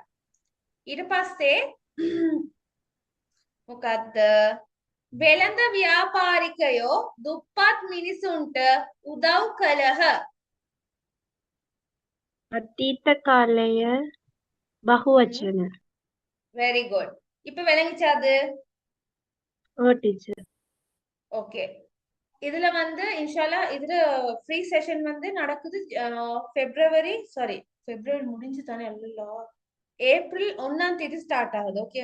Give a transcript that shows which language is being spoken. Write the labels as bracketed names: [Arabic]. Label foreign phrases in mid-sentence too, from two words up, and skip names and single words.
[Sinhala] ඊට පස්සේ මොකද්ද? වෙළඳ ව්‍යාපාරිකයෝ දුප්පත් මිනිසුන්ට උදව් කළහ. අතීත කාලය බහුවචන [English] very good. [Tamil] இப்ப விளங்கிச்சா அது? ஓ டீச்சர் ஓகே. இதுல வந்து இன்ஷால்லா இதுல [English] free session [Tamil] வந்து நடக்குது. பிப்ரவரி முடிஞ்சு தானே? இல்ல, ஏப்ரல் 1ஆம் தேதி ஸ்டார்ட் ஆகுது. ஓகே.